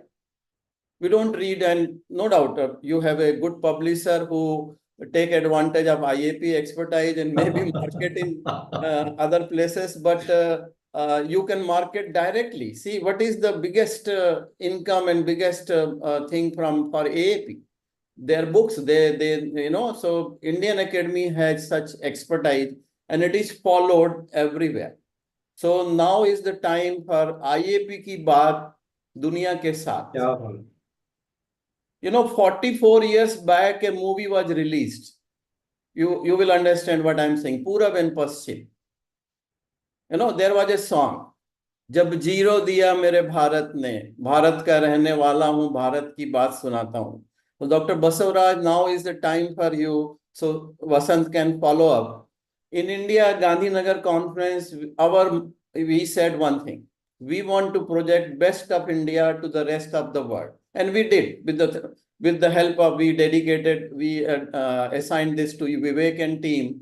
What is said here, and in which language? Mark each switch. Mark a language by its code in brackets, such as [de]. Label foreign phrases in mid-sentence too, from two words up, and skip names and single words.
[en] We don't read, and no doubt you have a good publisher who take advantage of IAP expertise and maybe market in other places, but you can market directly. See, what is the biggest income and biggest thing for AAP? Their books, so Indian Academy has such expertise and it is followed everywhere. So now is the time for [hi] IAP की बात दुनिया के साथ. [en] 44 years back, a movie was released. You will understand what I'm saying. Purab and Paschim. There was a song. [hi] जब जीरो दिया मेरे भारत ने, भारत का रहने वाला हूँ, भारत की बात सुनाता हूँ. [en] So Dr. Basavaraj, now is the time for you. So Vasant can follow up. In India, Gandhinagar conference, we said one thing. We want to project best of India to the rest of the world. And we did. With the help of, we assigned this to Vivek and team.